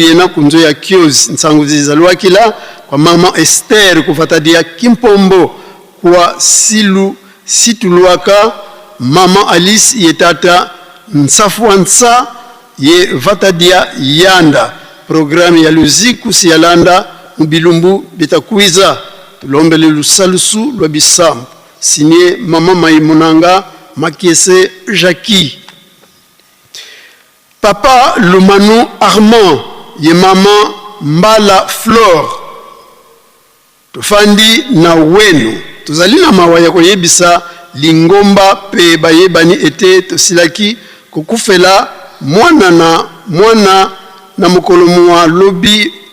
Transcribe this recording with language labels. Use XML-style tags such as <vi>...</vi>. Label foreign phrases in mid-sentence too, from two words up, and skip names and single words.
<kg>yena kunzo ya Kiozi nsangu zizalwa kila kwa mama Esther kuvatadia Kimpombo kwa Situluaka mama Alice yetata Nsafuansa ye vatadia Yanda programu ya luziku siyalanda mbilumbu bitakuiza tulombele lusalusu lwa bisambu signé mama Maimonanga Makiese Jackie.</kg> <ln>Papa Lumanu Armand ye mama Mbala Flore tufandi na wenu tuzalina mawaya ko yebisa lingomba pe bayebani ete tosilaki kokufela mwana na mokolo wa lobi</ln>